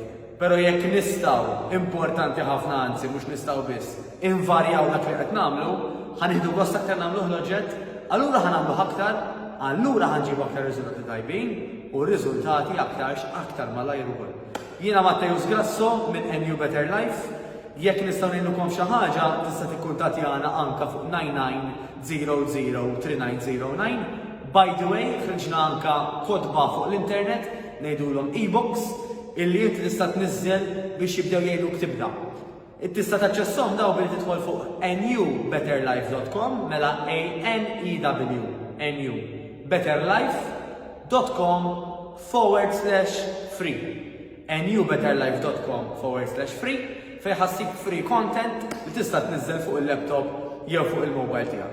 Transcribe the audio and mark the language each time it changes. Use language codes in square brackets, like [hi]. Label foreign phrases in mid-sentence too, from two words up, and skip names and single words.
[mt] Però jekk nistgħu, importanti ħafna anzi mhux nistgħu biss, invarjaw dak li qed nagħmlu, ħanieħdu gost aktar nagħmluh l-oġġett, allura ħanagħmlu aktar, allura ħanġibu aktar riżultati tajbin u r-riżultati aktar malajr ukoll. Jiena Mattejus Grasso minn NU Better Life. Jekk nistgħu ngħidulkom xi ħaġa tista' tikkuntattjana anke fuq 9900 3909. [en] By the way, [mt] ħriġna anke kodba fuq l-internet ngħidulhom e-books illi inti tista' tniżżel biex jibdew jgħidluk tibda. Tista' taċċesshom daw billi tidħol fuq nubetterlife.com mela ANEW betterlife.com/free nubetterlife.com/free fejn ħassib [en] free content [mt] li tista' tniżżel fuq il-laptop jew fuq il-mobile tiegħek.